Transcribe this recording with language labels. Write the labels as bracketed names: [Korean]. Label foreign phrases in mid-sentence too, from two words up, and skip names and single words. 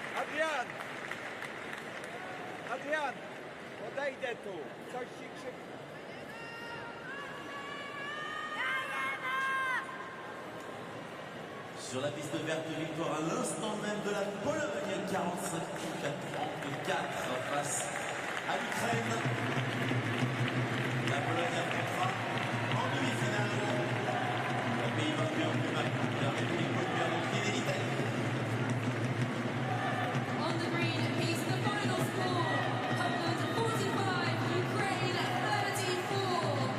[Polish] Adrian! Adrian! Odejdę tu! Coś ci krzyczy. [French] Sur la piste verte, victoire à l'instant même de la Pologne, 45-34 face à l'Ukraine. La Pologne affrontera en demi-finale le pays vainqueur du match, la République populaire de Chine et l'Italie. [English] On the green, Epee's the final score. Poland 45, Ukraine 34.